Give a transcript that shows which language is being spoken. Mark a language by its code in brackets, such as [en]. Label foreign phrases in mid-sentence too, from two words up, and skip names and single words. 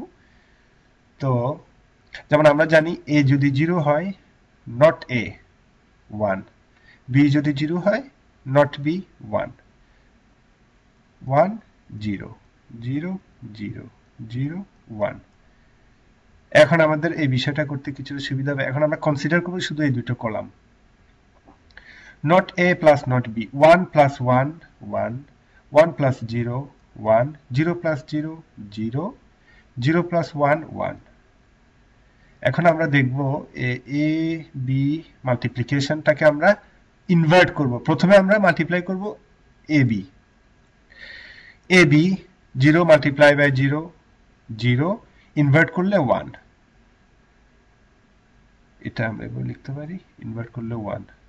[bn] তো যেমন আমরা জানি a যদি 0 হয়, [en] not a [bn] 1, b যদি 0 হয়, [en] not b [bn] 1, 1 0 0 0 0 1। এখন আমাদের এই বিষয়টা করতে কিছুটা সুবিধা হবে। এখন আমরা কনসিডার করব শুধু এই দুটো কলাম, [en] not a plus not b, 1 plus 1 1, 1 plus 0 1, 0 plus 0 0, 0 plus 1 1। [bn] এখন আমরা দেখব a b মাল্টিপ্লিকেশনটাকে আমরা ইনভার্ট করব। প্রথমে আমরা মাল্টিপ্লাই করব ab, 0 [en] multiply by [bn] 0 0, ইনভার্ট করলে 1, এটা আমরা লিখতে পারি, ইনভার্ট করলে 1।